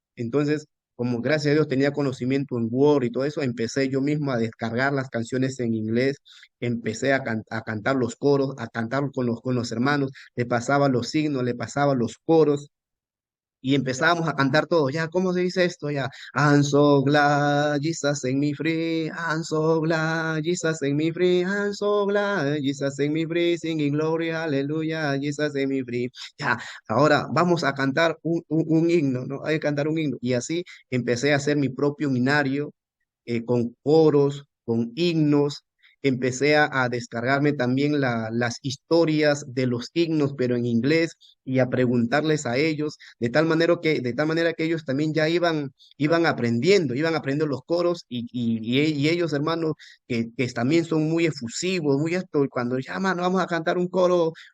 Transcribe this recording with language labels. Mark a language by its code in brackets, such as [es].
[es] Entonces, como gracias a Dios tenía conocimiento en Word y todo eso, empecé yo mismo a descargar las canciones en inglés, empecé a cantar los coros, a cantar con los hermanos, le pasaba los signos, le pasaba los coros, y empezábamos a cantar todo, ya, ¿cómo se dice esto? [en] Ya, I'm so glad Jesus set me free, I'm so glad Jesus set me free, I'm so glad Jesus set me free, singing glory, hallelujah, Jesus set me free. [es] Ya, ahora vamos a cantar un himno, ¿no? Hay que cantar un himno. Y así empecé a hacer mi propio himnario, con coros, con himnos. Empecé a descargarme también las historias de los himnos, pero en inglés, y a preguntarles a ellos, de tal manera que ellos también ya iban aprendiendo los coros, y ellos, hermanos, que también son muy efusivos, muy esto, y cuando ya, mano, vamos a cantar un coro